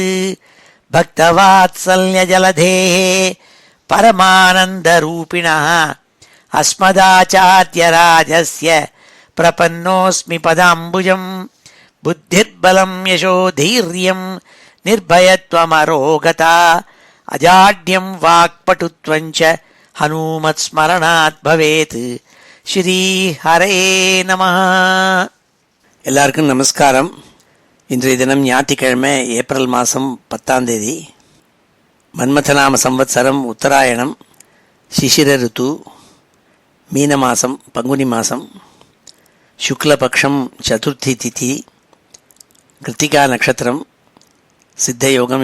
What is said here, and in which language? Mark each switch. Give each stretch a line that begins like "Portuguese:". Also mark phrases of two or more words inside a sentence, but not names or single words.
Sanskrit: भक्तवात्सल्यजलधेः परमानन्दरूपिणः अस्मदाचार्यराजस्य प्रपन्नोऽस्मि पदाम्बुजं। बुद्धिर्बलं यशोधैर्यं निर्भयत्वमरोगता अजाड्यं वाक्पटुत्वं च हनुमत्स्मरणात् भवेत्। श्री हरे नमः.
Tamil: எல்லாருக்கும் நமஸ்காரம். இன்றைய தினம் ஞாயிற்றுக்கிழமை, ஏப்ரல் மாதம் 10 மன்மதநாம சம்வத்சரம், உத்தராயணம், சிசிர ருத்து, மீன மாதம், பங்குனி மாதம், சுக்லபக்ஷம், சதுர்த்தி திதி, கிருத்திகா நட்சத்திரம், சித்த யோகம்.